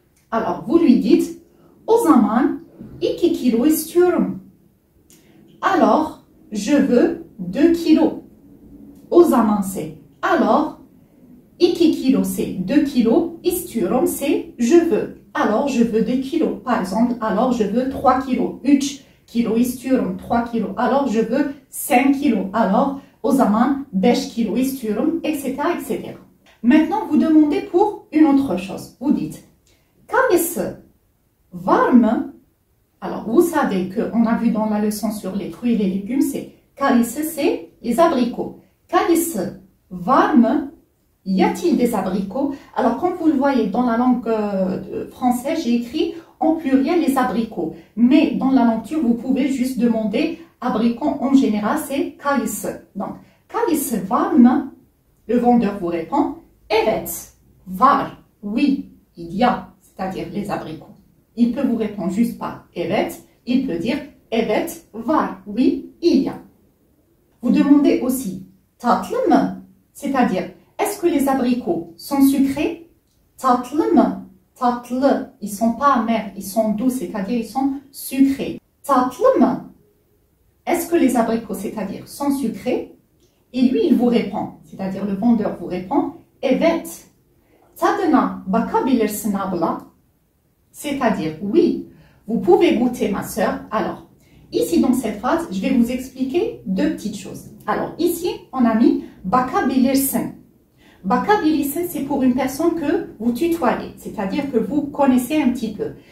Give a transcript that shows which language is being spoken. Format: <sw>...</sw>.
<fr>Alors, vous lui dites,</fr> <tr>o zaman 2 kilo istiyorum.</tr> <fr>Alors, je veux 2 kilos.</fr> <tr>O zaman</tr> <fr>c'est alors, 2 kilos c'est 2 kilos, istiyorum c'est je veux. Alors, je veux 2 kilos. Par exemple, alors je veux 3 kilos.</fr> <tr>3 kilos istiyorum,</tr> <fr>3 kilos. Alors, je veux 5 kilos. Alors,</fr> <tr>o zaman 5 kilos istiyorum,</tr> <fr>etc., etc. Maintenant, vous demandez pour une autre chose. Vous dites,</fr> <tr>Kayısı var mı?</tr> <fr>Alors, vous savez qu'on a vu dans la leçon sur les fruits et les légumes, c'est kayısı, c'est les abricots.</fr> <tr>Kayısı var mı?</tr> <fr>Y a-t-il des abricots? Alors, comme vous le voyez dans la langue française, j'ai écrit en pluriel les abricots. Mais dans la langue turque, vous pouvez juste demander abricot en général, c'est kayısı. Donc,</fr> <tr>kayısı var mı?</tr> <fr>Le vendeur vous répond,</fr> <tr>evet, var,</tr> <fr>oui, il y a. C'est-à-dire les abricots. Il peut vous répondre juste par evet, il peut dire</fr> <tr>evet var,</tr> <fr>oui, il y a. Vous demandez aussi tatlı mı? c'est-à-dire, est-ce que les abricots sont sucrés?</fr> <tr>Tatlı mı?</tr> <fr>Tatlı, ils sont pas amers, ils sont doux, c'est-à-dire ils sont sucrés.</fr> <tr>Tatlı mı?</tr> <fr>Est-ce que les abricots, c'est-à-dire, sont sucrés? Et lui, il vous répond, c'est-à-dire le vendeur vous répond, evet.</fr> <tr>Tadına bakabilirsin abla.</tr> <fr>C'est-à-dire, oui, vous pouvez goûter ma sœur. Alors, ici dans cette phrase, je vais vous expliquer deux petites choses. Alors, ici, on a mis bakabilirsin. Bakabilirsin, c'est pour une personne que vous tutoyez, c'est-à-dire que vous connaissez un petit peu.</fr>